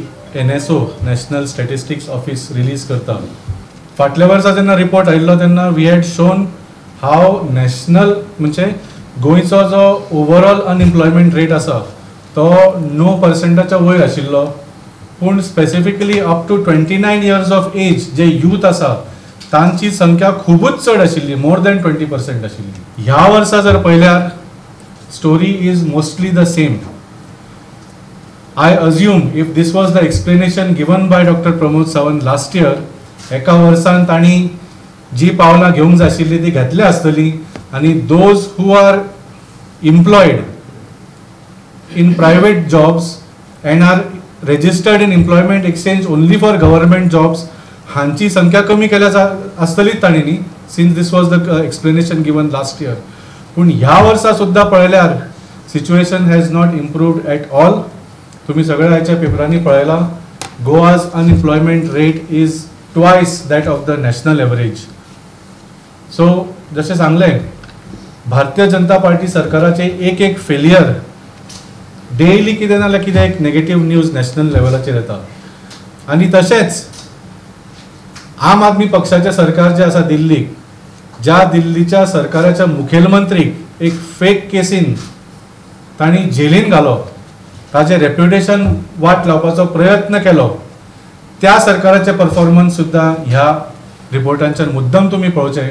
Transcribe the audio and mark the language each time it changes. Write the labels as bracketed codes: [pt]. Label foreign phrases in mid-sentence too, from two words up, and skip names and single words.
[kok] NSO नॅशनल स्टॅटिस्टिक्स ऑफिस रिलीज करता, फाटल्या वर्सा जेन्ना रिपोर्ट आयिल्लो तेन्ना [en] we had shown how national [kok] म्हणजे गोंयचो जो [en] overall unemployment rate [kok] आसा तो 9% वयर आशिल्लो, पूण [en] specifically up to 29 years of age [kok] जे यूथ आसा तांची संख्या खूबच चड आशिल्ली, [en] more than [kok] 20% आशिल्ली। ह्या वर्सा जर पळयल्यार [en] story is mostly the same. I assume if this was the explanation given by Dr. Pramod Sawant last year, [kok] एका वर्सान ताणी जी पावलां घेवंक जाय आशिल्ली ती घेतली आसतली आनी [en] those who are employed in private jobs and are registered in employment exchange only for government jobs [kok] हांची संख्या कमी केल्या आसतलीच ताणींनी, [en] since this was the explanation given last year. [kok] पण ह्या वर्सा सुद्धा पळयल्यार [en] situation has not improved at all. [kok] तुम्ही सगळ्या ह्याच्या पेपरांनी पळयला [en] Goa's unemployment rate is twice that of the national average. [kok] सो जशें सांगलें, भारतीय जनता पार्टी सरकाराचे एक फेलियर डेली कितें नाल्यार कितें एक [en] negative news [kok] नॅशनल लेवलाचेर येता। आनी तशेंच आम आदमी पक्षाचे सरकार जे आसा दिल्लीक, ज्या दिल्लीच्या सरकाराच्या मुखेलमंत्रीक एक फेक केसीन ताणी जेलीन घालो, ताचे रेप्युटेशन वाट लावपाचो प्रयत्न केलो, त्या सरकाराचे परफॉर्मन्स सुद्धा ह्या रिपोर्टांच्यान मुद्दम तुम्ही पळोवचे।